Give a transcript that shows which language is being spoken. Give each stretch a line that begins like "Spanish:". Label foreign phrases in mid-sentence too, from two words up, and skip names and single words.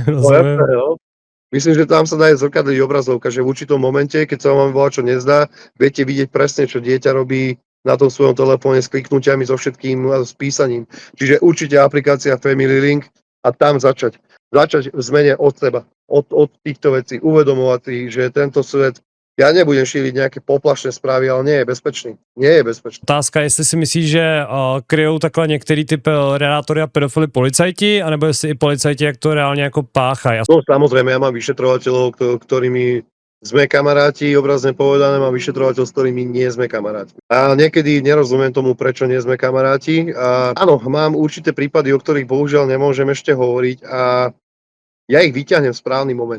Slovak: Myslím, že tam sa dá zrkadliť obrazovka, že v určitom momente, keď sa vám čo nezdá, viete vidieť presne, čo dieťa robí na tom svojom telefóne s kliknutiami, so všetkým, s písaním. Čiže určite aplikácia Family Link a tam začať v zmene od seba, od týchto vecí, uvedomovať si, že tento svet, ja nebudem šíriť nejaké poplašné správy, ale nie je bezpečný. Nie je bezpečný.
Czech: Otázka, jestli si myslíš, že kryjou takhle některý typ redátory a pedofily policajti, anebo jestli i policajti, jak to reálně jako páchají?
Slovak: No samozrejme, ja mám vyšetrovateľov, ktorými sme kamaráti, obrazne povedané, mám vyšetrovateľ, s ktorými nie sme kamaráti. A niekedy nerozumiem tomu, prečo nie sme kamaráti. A áno, mám určité prípady, o ktorých bohužiaľ nemôžem ešte hovoriť a Ja ich vyťahnem v správny moment.